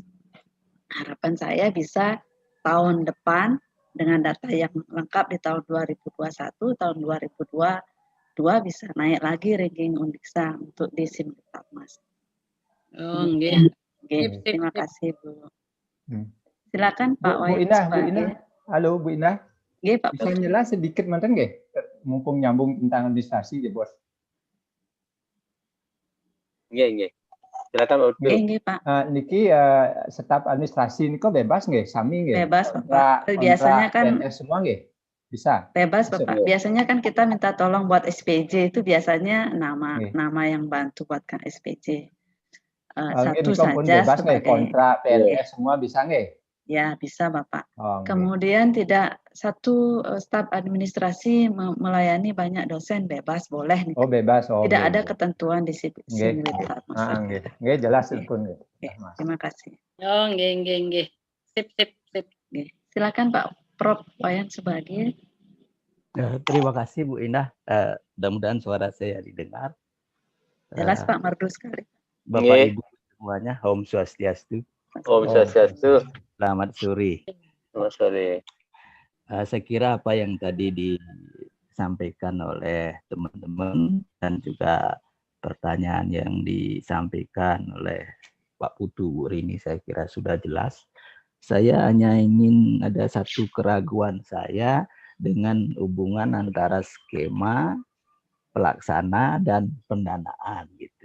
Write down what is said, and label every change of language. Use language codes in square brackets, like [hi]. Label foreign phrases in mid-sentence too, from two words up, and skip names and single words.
[id] Harapan saya bisa tahun depan dengan data yang lengkap di tahun 2021, tahun 2022 bisa naik lagi ranking Undiksa untuk di Simulitapmas. Oh, nggih. Terima kasih Bu. Silakan Pak Bu Indah. Halo Bu Indah. Nggih, Pak. Bisa jelas sedikit mantan nggih? Mumpung nyambung tentang administrasi ya, Bos. Nggih. Silakan Pak Udu. Nggih, Pak. [jv] Niki [id] staf administrasi [jv] niko bebas nggih, sami nggih. [id] Bebas, Bapak. Biasanya kan PNS semua nggih. Bisa. bebas, Masuk. Bapak. Biasanya kan kita minta tolong buat SPJ itu biasanya Nggih. nama yang bantu buatkan SPJ. Nggih, Satu [jv] niko pun [id] saja bebas nggih, sebagai kontrak PNS semua bisa nggih. ya bisa, Bapak. Oh, nggih. Kemudian tidak satu staf administrasi melayani banyak dosen, bebas, boleh nih. Oh, bebas. Oh, Tidak nggih, ada nggih. ketentuan di Nggih. sini. Nggih. Nggih, jelas Nggih. [jv] pun nggih. [id] Oke, Mas. terima kasih. Oh, nggih. Sip. Oke. Silakan Pak Prof. Wayan Subagio. Terima kasih Bu Indah. Mudah-mudahan suara saya didengar. Jelas Pak, merdu sekali. Bapak Nggih. Ibu semuanya, Om Swastiastu. Om Swastiastu. Selamat sore. Selamat sore. Saya kira apa yang tadi disampaikan oleh teman-teman dan juga pertanyaan yang disampaikan oleh Pak Putu Bu Rini saya kira sudah jelas. Saya hanya ingin ada satu keraguan saya dengan hubungan antara skema pelaksana dan pendanaan gitu.